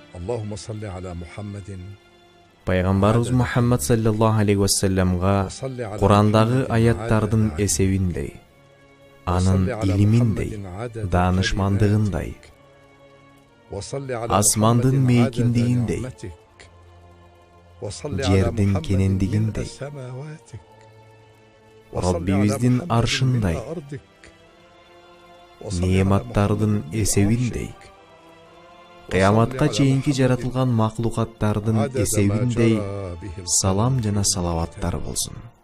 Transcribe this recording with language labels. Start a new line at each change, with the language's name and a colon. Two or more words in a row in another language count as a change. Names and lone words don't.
Arabic: اللهم صل على محمد.
Kyrgyz: Пайгамбарыбыз Мухаммад
Arabic: صلى الله عليه وسلم
Kyrgyz: Курандагы аяттардын эсебиндей, анын илиминдей, даанышмандыгындай, асмандын мейкиндигиндей, жердин кенендигиндей, Роббибиздин аршындай, неематтардын эсебиндей, кыяматка чейинки жаратылган маклукаттардын эсебиндей салам жана салаваттар болсун.